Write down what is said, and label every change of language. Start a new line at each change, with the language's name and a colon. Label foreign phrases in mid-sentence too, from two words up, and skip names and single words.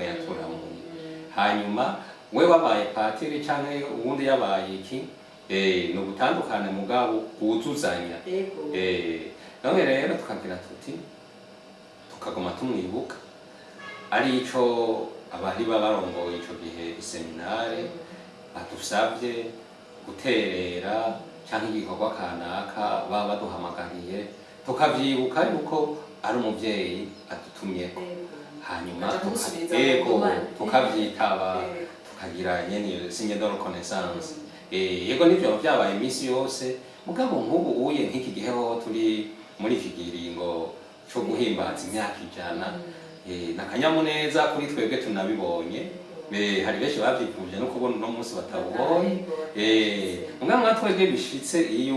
Rundi: yaturamuye hanyuma we wabaye patiri canke ubundi yabaye iki ni ubutandukane mugabo bwuzuzanya none rero tukagira tuti tukaguma tumwibuka ari ico abari barongoye ico gihe iseminare badusabye guterera cyangwa igikorwa kanaka baba baduhamagariye tukavyibuka yuko ari umuvyeyi adutumyeko hanyuma tukavyitaba tukagira nyene
French: signe de reconnaissance
Rundi: yego nivyo byabaye iminsi yose mugabo nk'ubu uye nk'iki gihe ho turi muri iki giringo cyo guhimbaza imyaka 100 nakanyamuneza kuri twebwe tunabibonye hari benshi bavyifuje no kubona no munsi batabonye mugabo twebwe bishitse iyo